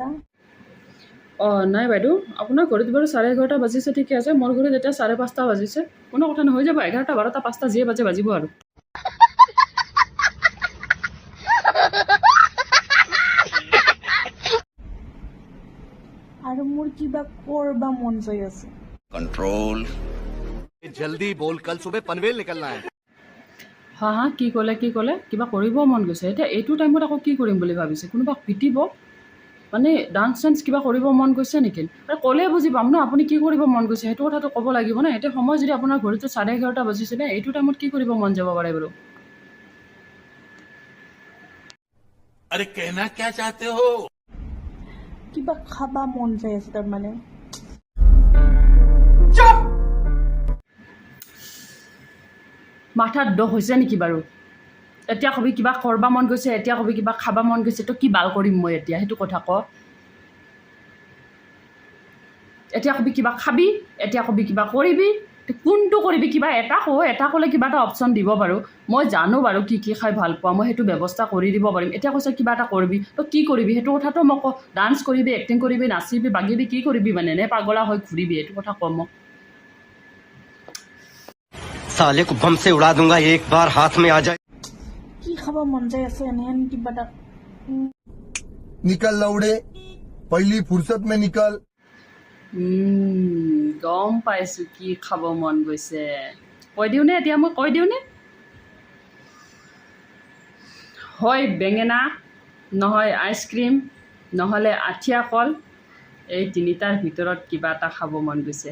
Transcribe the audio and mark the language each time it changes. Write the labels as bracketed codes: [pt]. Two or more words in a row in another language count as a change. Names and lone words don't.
[as] নাই বাইদেউ, আপোনাৰ ঘৰত বাৰু 11:30 বাজিছে, ঠিকে আছে। মোৰ ঘৰত এতিয়া 5:30 বাজিছে। কোনো কথা নহয়, হৈ যাব। 11টা 12টা 5টা যিয়ে বাজিব আৰু। আৰু মোৰ কিবা কৰবা মন যায় আছে। [hi] कंट्रोल जल्दी बोल, कल सुबह पनवेल निकलना है। [as] হা কি ক'লে কিবা কৰিব মন গৈছে। এতিয়া এইটো টাইমত আকৌ কি কৰিম বুলি ভাবিছে? কোনোবা পিটিব মানে? ডান্স চান্স কিবা কৰিব মন গৈছে নেকি? ক'লে বুজি পাম ন আপুনি কি কৰিব মন গৈছে, সেইটো কথাটো ক'ব লাগিব ন। এতিয়া সময় যদি আপোনাৰ ঘৰতো 11:30 বাজিছে নে, এইটো টাইমত কি কৰিব মন যাব পাৰে বাৰু? [hi] अरे कहना क्या चाहते हो? [as] কিবা খাবা মন যায় আছে তাৰমানে। মাথাত দোষ হৈছে নেকি বাৰু? এতিয়া কবি কিবা কৰিব মন গৈছে, এতিয়া কবি কিবা খাব মন গৈছে, তো কি বাল কৰিম মই এতিয়া? সেইটো কথা ক। এতিয়া কবি কিবা খাবি, এতিয়া কবি কিবা কৰিবি, কোনটো কৰিবি? কিবা এটা এটা ক'লে কিবা এটা অপশ্যন দিব বাৰু। মই জানো বাৰু কি খাই ভাল পোৱা, মই সেইটো ব্যৱস্থা কৰি দিব পাৰিম। এতিয়া কৈছে কিবা এটা কৰিবি, তো কি কৰিবি সেইটো কথাটো মই ক। ডান্স কৰিবি, এক্টিং কৰিবি, নাচিবি, বাগিবি, কি কৰিবি মানে? নে পাগলা হৈ ঘূৰিবি? এইটো কথা ক মোক। [hi] साले को बम से उड़ा दूंगा एक बार हाथ में आ जाए। [as] কি খাব মন যায় আছে এনেহেন কিবা এটা। [hi] निकल लौड़े, पहली फुर्सत में निकल। [as] গম পাইছোঁ কি খাব মন গৈছে। কৈ দিওঁনে এতিয়া? মই কৈ দিওঁনে? হয় বেঙেনা, নহয় আইচক্ৰীম, নহ'লে আঠিয়া কল, এই তিনিটাৰ ভিতৰত কিবা এটা খাব মন গৈছে।